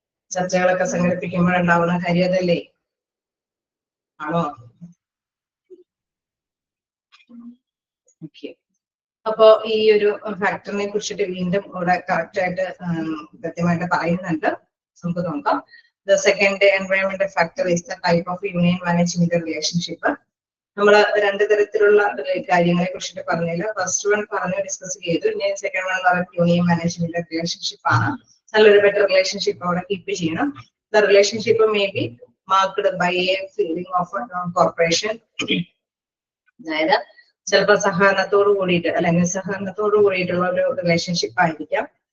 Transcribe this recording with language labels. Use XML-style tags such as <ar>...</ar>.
<ml>ചർച്ചകളൊക്കെ സംഘടിപ്പിക്കുമ്പോഴുണ്ടാവുന്ന കാര്യം അതല്ലേ ആണോ? ഓക്കെ, അപ്പോ ഈ ഒരു ഫാക്ടറിനെ കുറിച്ചിട്ട് വീണ്ടും ഇവിടെ കറക്റ്റ് ആയിട്ട് കൃത്യമായിട്ട് പറയുന്നുണ്ട്. നമുക്ക് നോക്കാം.</ml> <en>The second environmental factor is the type of union management relationship.</en> <ml>നമ്മൾ രണ്ട് തരത്തിലുള്ള കാര്യങ്ങളെ കുറിച്ചിട്ട് പറഞ്ഞില്ല. ഫസ്റ്റ് വൺ പറഞ്ഞു ഡിസ്കസ് ചെയ്തു. ഇനി സെക്കൻഡ് വൺ പറഞ്ഞ യൂണിയൻ മാനേജ്മെന്റ് റിലേഷൻഷിപ്പ് ആണ്. നല്ലൊരു ബെറ്റർ റിലേഷൻഷിപ്പ് അവിടെ കീപ്പ് ചെയ്യണം.</ml> <en>the relationship may be marked by a feeling of corporation,</en> <ml>അതായത് ചിലപ്പോൾ സഹകരണത്തോട് കൂടിയിട്ട് അല്ലെങ്കിൽ സഹകരണത്തോട് കൂടിയിട്ടുള്ള ഒരു റിലേഷൻഷിപ്പ് ആയിരിക്കാം.</ml>